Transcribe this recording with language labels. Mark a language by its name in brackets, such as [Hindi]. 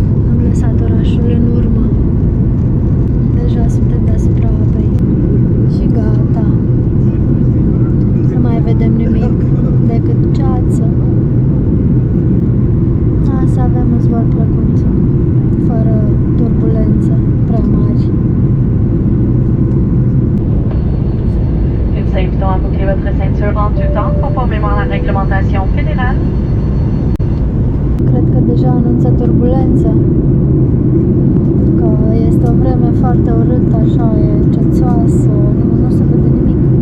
[Romanian] Am lăsat orașul în urmă. Deja suntem deasupra apei. Și gata. Nu mai vedem nimic decât ceață. Să avem un zbor plăcut, fără turbulențe prea mari. [French] Nous vous invitons à boucler votre ceinture en tout temps, conformément à la réglementation fédérale. [Romanian] Cred că deja anunță turbulență. Că este o vreme foarte urâtă, așa, e cețoasă, nu se vede nimic.